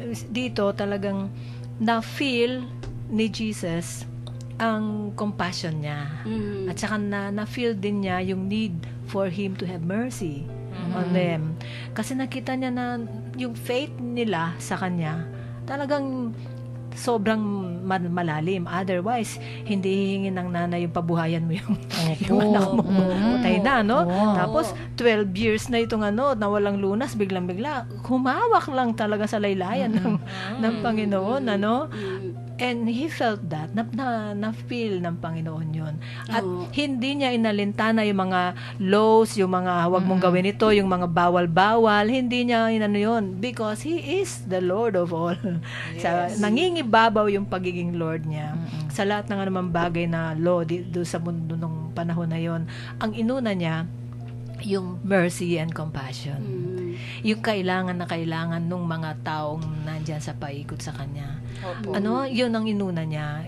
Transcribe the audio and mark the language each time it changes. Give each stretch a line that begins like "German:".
Filipino: Dito talagang na-feel ni Jesus ang compassion niya. At saka na-feel din niya yung
English: need for him to have mercy on them.
Filipino: Kasi nakita niya na yung faith nila sa kanya talagang sobrang malalim.
English: Otherwise,
Filipino: hindi hihingin ng nanay yung pabuhayan mo yung anak mo. Patay na, no? Tapos, 12 years na itong na walang lunas, biglang-bigla, humawak lang talaga sa laylayan ng Panginoon, ano?
English: And he felt that,
Filipino: na-feel ng Panginoon yun. At hindi niya inalintana yung mga laws, yung mga huwag mong gawin ito, yung mga bawal-bawal, hindi niya inano yun.
English: Because he is the Lord of all. Yes.
Filipino: Nangingibabaw yung pagiging Lord niya. Sa lahat ng anumang bagay na law doon sa mundo nung panahon na yon, ang inuna niya, yung
English: mercy and compassion.
Filipino: Yung kailangan na kailangan nung mga taong nandyan sa paikot sa kanya. Opo. Yun ang inuna niya.